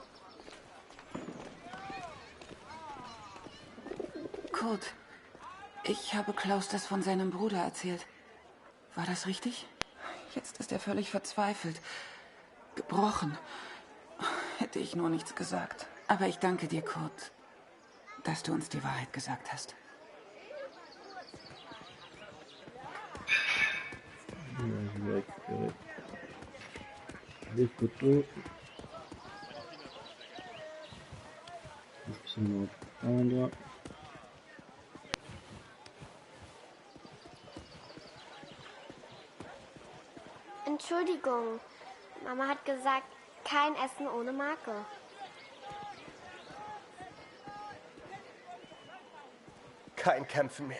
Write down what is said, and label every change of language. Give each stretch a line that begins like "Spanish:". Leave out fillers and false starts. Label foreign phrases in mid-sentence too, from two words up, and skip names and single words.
German: Kurt, ich habe Klaus das von seinem Bruder erzählt. War das richtig? Jetzt ist er völlig verzweifelt. Gebrochen. Hätte ich nur nichts gesagt. Aber ich danke dir, Kurt, dass du uns die Wahrheit gesagt hast.
French: Je vais récupérer les photos. Je peux seulement prendre.
German: Entschuldigung, Mama hat gesagt, kein Essen ohne Marke. Kein Kämpfen mehr.